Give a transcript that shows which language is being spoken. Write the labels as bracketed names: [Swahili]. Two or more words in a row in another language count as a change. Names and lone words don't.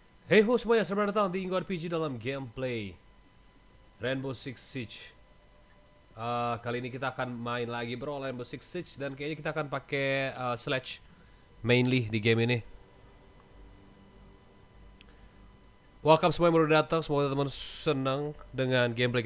[Indonesian] Hey ho semuanya, selamat datang di Inggo RPG dalam gameplay Rainbow Six Siege. Kali ini kita akan main lagi bro Rainbow Six Siege. Dan kayaknya kita akan pakai Sledge mainly di game ini. Welcome semua yang baru datang. Semoga teman-teman senang dengan gameplay kita kali ini.